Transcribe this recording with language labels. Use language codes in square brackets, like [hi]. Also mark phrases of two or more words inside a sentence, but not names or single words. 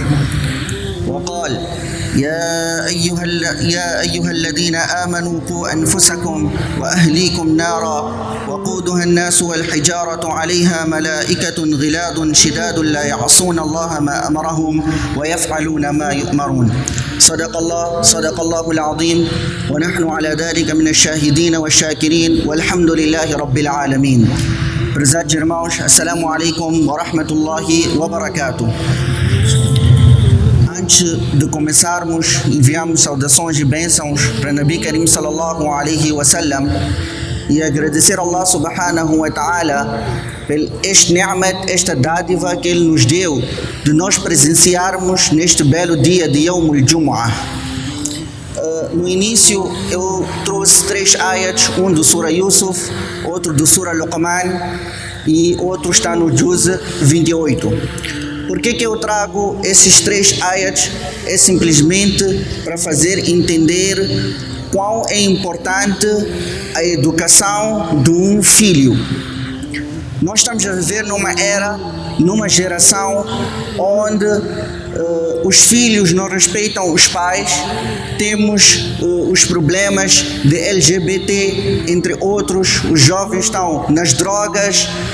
[ar] وقال: يا أيها الذين آمنوا قوا أنفسكم وأهليكم نارا وقودها الناس والحجارة عليها ملائكة غلاظ شداد لا يعصون الله ما أمرهم ويفعلون ما يؤمرون. صدق الله العظيم، ونحن على ذلك من الشاهدين والشاكرين والحمد لله رب العالمين. [pt] Prezados irmãos, [ar] السلام عليكم ورحمة الله وبركاته. [pt] Antes de começarmos, enviamos saudações e bênçãos para [ar] نبي كريم صلى الله عليه وسلم [pt] e agradecer a [ar] الله سبحانه وتعالى [pt] por este ni'mat, esta dádiva que Ele nos deu de nós presenciarmos neste belo dia de [ar] يوم الجمعة. [pt] No início eu trouxe 3 ayats, um do Surah Yusuf, outro do Surah Luqman e outro está no Juz 28. Por que eu trago esses 3 ayats? É simplesmente para fazer entender quão é importante a educação de um filho. Nós estamos a viver numa era, numa geração onde os filhos não respeitam os pais, temos os problemas de LGBT, entre outros, os jovens estão nas drogas,